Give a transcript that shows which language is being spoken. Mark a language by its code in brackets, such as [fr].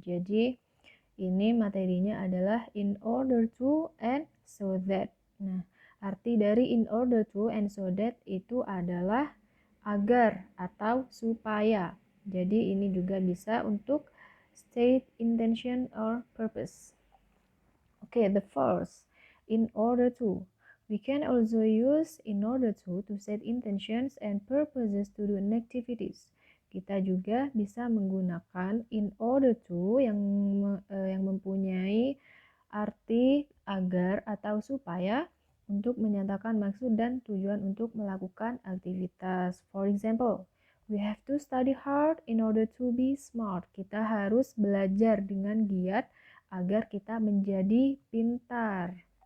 [id] Jadi, ini materinya adalah in order to and so that. Nah, arti dari in order to and so that itu adalah agar atau supaya. Jadi ini juga bisa untuk [en] state intention or purpose. Okay, the first, in order to. We can also use in order to set intentions and purposes to do activities. [id] Kita juga bisa menggunakan in order to yang mempunyai arti agar atau supaya untuk menyatakan maksud dan tujuan untuk melakukan aktivitas. [en] For example, we have to study hard in order to be smart. [id] Kita harus belajar dengan giat agar kita menjadi pintar.